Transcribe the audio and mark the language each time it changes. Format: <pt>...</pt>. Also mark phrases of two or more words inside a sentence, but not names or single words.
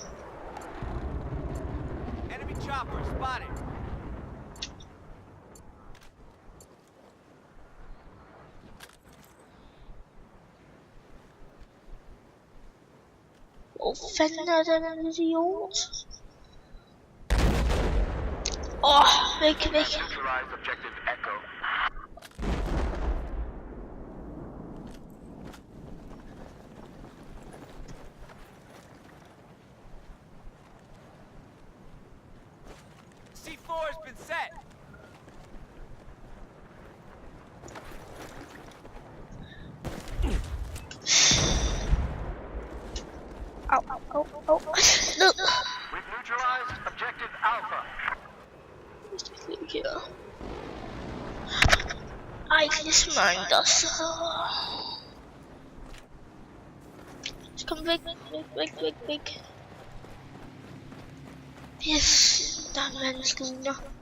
<da>Hvor fanden er den idiot? Væk.</da> <en>C4 has been set. Au. No. We've neutralized objective Alpha.</en> <da>Ej, det smager så. Kom væk. Yes, der er mennesker.</da>